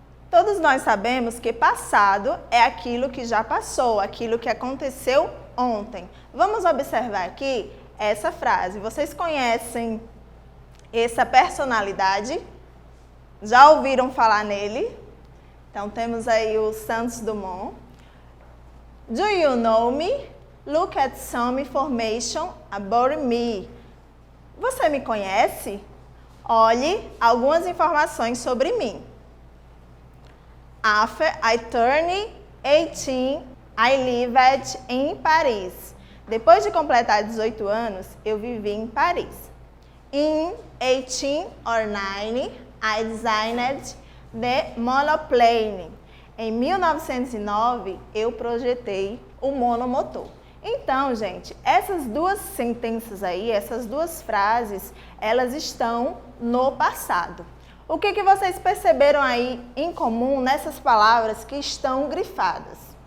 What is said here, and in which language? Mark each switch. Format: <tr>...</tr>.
<pt>Todos nós sabemos que passado é aquilo que já passou, aquilo que aconteceu ontem. Vamos observar aqui essa frase. Vocês conhecem essa personalidade? Já ouviram falar nele? Então, temos aí o Santos Dumont.</pt> <en>Do you know me? Look at some information about me.</en> <pt>Você me conhece? Olhe algumas informações sobre mim.</pt> <en>After I turned 18, I lived in Paris.</en> <pt>Depois de completar 18 anos, eu vivi em Paris.</pt> <en>In 18 or 9, I designed the monoplane.</en> <pt>Em 1909, eu projetei o monomotor. Então, gente, essas duas sentenças aí, essas duas frases, elas estão no passado. O que vocês perceberam aí em comum nessas palavras que estão grifadas?</pt>